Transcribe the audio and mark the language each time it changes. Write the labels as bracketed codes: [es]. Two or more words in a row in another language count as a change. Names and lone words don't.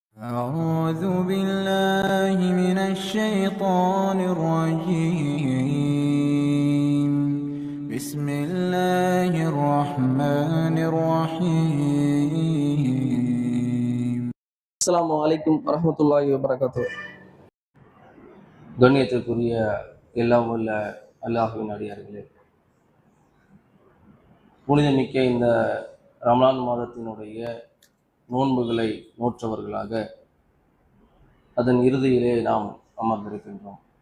[ar] أعوذ بالله من الشيطان الرجيم بسم الله الرحمن الرحيم السلام عليكم ورحمة الله وبركاته. [ta] கண்ணியத்திற்குரிய எல்லாம் உள்ள அல்லாஹ்வின் அடியார்களே, புனிதமிக்க இந்த ரமலான் மாதத்தினுடைய நோன்புகளை நோற்றவர்களாக அதன் இறுதியிலே நாம் அமர்ந்திருக்கின்றோம்.